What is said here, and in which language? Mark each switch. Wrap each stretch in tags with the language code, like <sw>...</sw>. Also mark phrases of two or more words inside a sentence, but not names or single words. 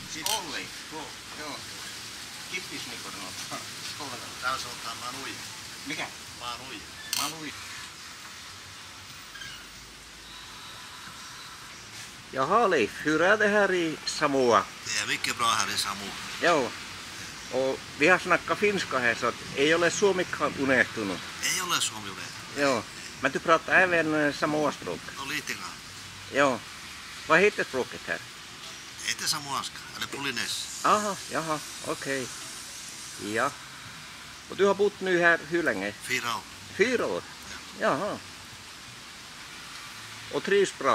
<sv>Jaha Leif, hur är det här i Samoa? Det är mycket bra här i Samoa. Joo, och vi har snackat finska här så att</sv> <fi>ei ole suomikaan unohtunut. Ei ole suomi unohtunut. Joo,</fi> <sv>men du pratar även Samoa-språk. No lite grann. Joo, vad heter språket här? Det heter samoanska, eller polines. Aha, jaha, okej. Ja. Och du har bott nu här hur länge? 4 år. 4 år? Jaha. Och trivs bra?</sv>